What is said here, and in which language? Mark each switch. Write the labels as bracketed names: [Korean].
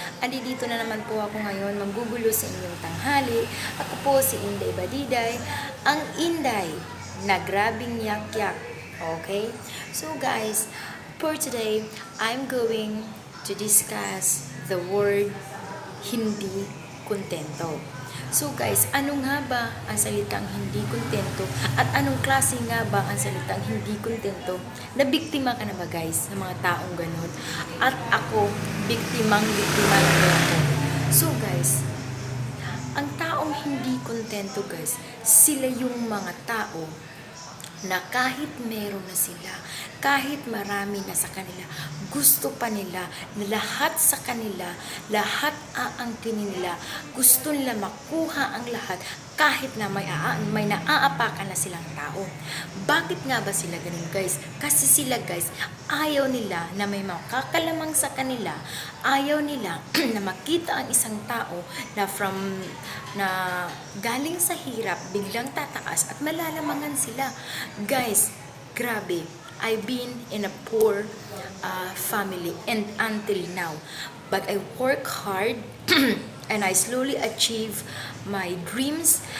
[Filipino] Andito na naman po ako ngayon manggugulo sa inyong tanghali. Ako po si Inday Badiday, ang Inday na grabing yak-yak. Okay? [English] So guys, for today, I'm going to discuss the word [Filipino] hindi kontento. So guys, ano nga ba ang salitang hindi kontento at anong klase nga ba ang salitang hindi kontento? Nabiktima ka na ba guys ng mga taong ganun? At ako, biktima ng ganito. So guys, ang taong hindi kontento guys, sila yung mga tao na kahit meron na sila, kahit marami na sa kanila, gusto pa nila na lahat sa kanila, lahat aangkinin nila, gusto nila makuha ang lahat kahit na may naaapakan na silang tao. Bakit nga ba sila ganun guys? Kasi sila guys, ayaw nila na may makakalamang sa kanila, ayaw nila na makita ang isang tao na galing sa hirap, biglang tataas at malalamangan sila. Guys, grabe. [English] I've been in a poor family and until now. But I work hard and I slowly achieve my dreams.